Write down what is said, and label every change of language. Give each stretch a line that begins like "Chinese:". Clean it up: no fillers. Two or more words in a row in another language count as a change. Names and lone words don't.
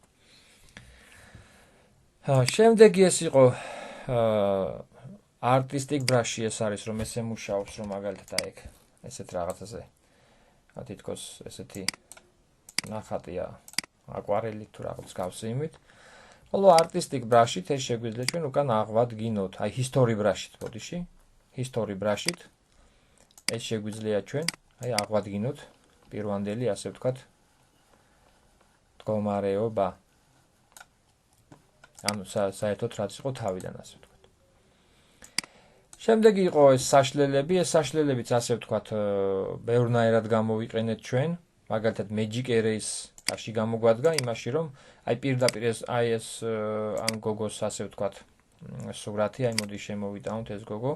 Georgian: შემდეგი ეს იყო
English: artistic brush-ი
Georgian: ეს არის, რომ ესე მუშაობს, რომ მაგალითად აი ეგ ესეთ რაღაცაზე თითქოს ესეთი ნახატია აკვარელი თუ რაღაც გავსი იმით. ხოლო
English: artistic brush-ით
Georgian: ეს შეგვიძლია ჩვენ უკან აღვადგინოთ, აი
English: history brush-ით
Georgian: ბოდიში,
English: history brush-ით
Georgian: ეს შეგვიძლია ჩვენ აი აღვადგინოთ პირვანდელი, ასე ვთქვათ, მდგომარეობა. ანუ საერთოდ რაც იყო თავიდან, ასე ვთქვათ. შემდეგი იყო ეს საშლელები, ეს საშლელებიც ასე ვთქვათ, ბევრნაირად გამოვიყენეთ ჩვენ, მაგალითად Magic Erase-ში გამოგვადგა იმაში, რომ აი პირდაპირ ეს ამ გოგოს ასე ვთქვათ, სურათი, აი მოდი შემოვიტანოთ ეს გოგო.